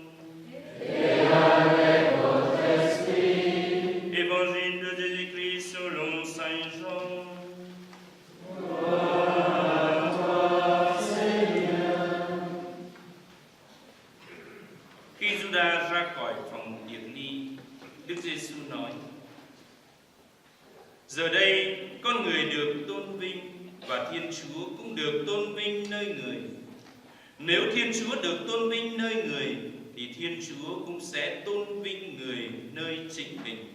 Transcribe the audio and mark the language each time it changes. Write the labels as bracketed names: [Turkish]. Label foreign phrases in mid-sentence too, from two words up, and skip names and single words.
[French] Et avec votre esprit. Évangile de Jésus-Christ selon Saint Jean. Gloire à toi, Seigneur. [Vietnamese] Khi Judas ra khỏi phòng tiệc ly, Đức Giêsu nói: Giờ đây con người được tôn vinh và Thiên Chúa cũng được tôn vinh nơi người. Nếu Thiên Chúa được tôn vinh nơi người, thì Thiên Chúa cũng sẽ tôn vinh người nơi chính mình.